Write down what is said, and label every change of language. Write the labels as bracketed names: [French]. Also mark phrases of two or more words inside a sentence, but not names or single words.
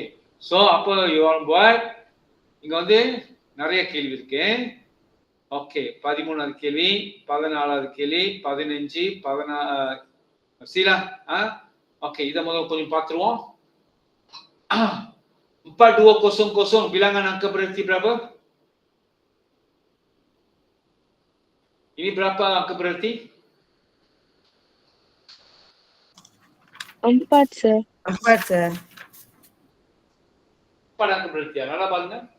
[Tamil] சோ அப்போ [English] your boy [Tamil] இங்க நிறைய கேள்வி இருக்கு. ஓகே. 13வது கேள்வி, 14வது கேள்வி, 15, 16 சீலா. ஓகே, இத முதல்ல கொஞ்சம் பார்த்துருவோம். [Malay] 4200 bilangan angka berarti berapa? Ini berapa angka berarti? [English] 4, sir. [Tamil] 4 சார். [Malay] 4 angka berarti. [Tamil] நல்லா பாருங்க.